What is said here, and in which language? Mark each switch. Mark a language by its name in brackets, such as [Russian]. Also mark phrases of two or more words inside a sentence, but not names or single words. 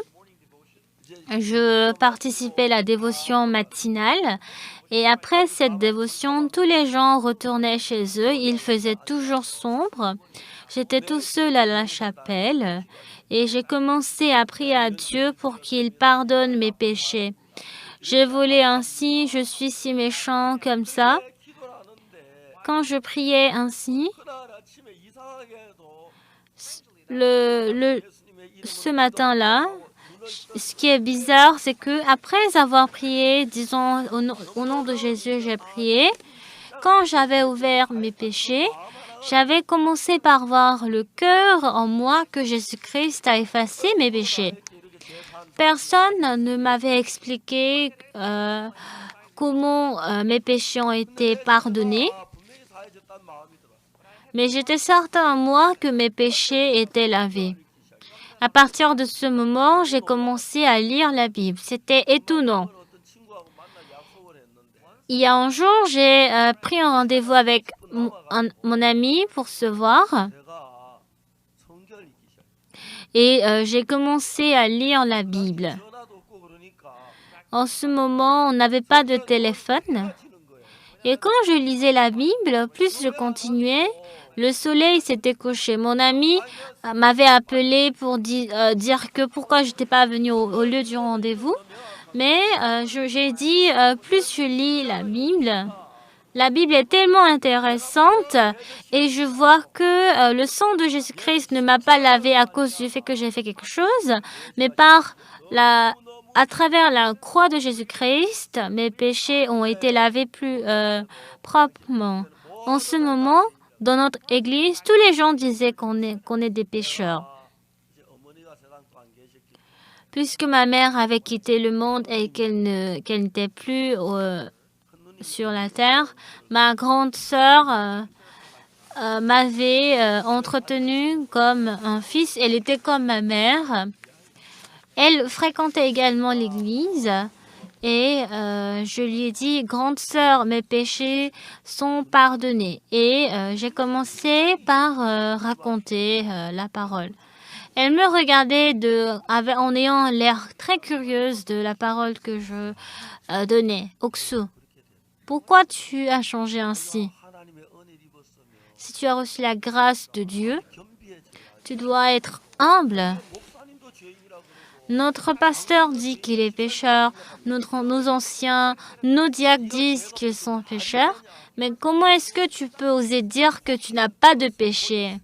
[French] Je participais à la dévotion matinale et après cette dévotion, tous les gens retournaient chez eux. Il faisait toujours sombre. J'étais tout seul à la chapelle Et j'ai commencé à prier à Dieu pour qu'il pardonne mes péchés. J'ai volé ainsi, je suis si méchant comme ça. [Korean] 기도를 하는데 [French] Quand je priais ainsi, [Korean] 그날 아침에 이상하게도 예수님의 [French] ce [Korean] 이름으로 [French] matin-là, [Korean] 눈을 [French] ce qui est bizarre, c'est que après avoir prié, disons au nom de Jésus, j'ai prié. Quand j'avais ouvert mes péchés, j'avais commencé par voir le cœur en moi que Jésus-Christ a effacé mes péchés. [Korean] 이렇게 대사한 [French] Personne ne m'avait expliqué comment mes péchés ont été pardonnés, [Korean] 분명히 사해졌다는 마음이 들어. [French] mais j'étais certain en moi que mes péchés étaient lavés. À partir de ce moment, j'ai commencé à lire la Bible. C'était étonnant. [Korean] 어떤 친구하고 만날 약속을 했는데 [French] Il y a un jour, j'ai pris un rendez-vous avec mon ami pour se voir [Korean] 내가 성경을 읽기 시작했어. [French] et j'ai commencé à lire la Bible. [Korean] 전화도 없고 그러니까 [French] En ce moment, on n'avait pas de téléphone. [Korean] 치는 거야. [French] Et quand je lisais la Bible, plus je continuais, le soleil s'était couché. Mon ami m'avait appelé pour dire que pourquoi je n'étais pas venue au lieu du rendez-vous. Mais j'ai dit, plus je lis la Bible est tellement intéressante et je vois que le sang de Jésus-Christ ne m'a pas lavé à cause du fait que j'ai fait quelque chose, mais à travers la croix de Jésus-Christ, mes péchés ont été lavés plus proprement. En ce moment, dans notre église, tous les gens disaient qu'on est des pécheurs. [Korean] 이제 어머니가 세상 또 안 계셨기 [French] Puisque ma mère avait quitté le monde et qu'elle n'était plus sur la terre, ma grande sœur m'avait entretenue comme un fils. Elle était comme ma mère. Elle fréquentait également l'église et je lui ai dit, grande sœur, mes péchés sont pardonnés. Et j'ai commencé par raconter la parole. Elle me regardait en ayant l'air très curieuse de la parole que je donnais. Oksu, pourquoi tu as changé ainsi? [Korean] 하나님의 은혜를 입었으면 [French] Si tu as reçu la grâce de Dieu, [Korean] 겸비해져야 [French] tu dois être humble. [Korean] 목사님도 죄인이라고 그러고 [French] Notre pasteur dit qu'il est pécheur, nos anciens, nos diacres disent qu'ils sont pécheurs, mais comment est-ce que tu peux oser dire que tu n'as pas de péché?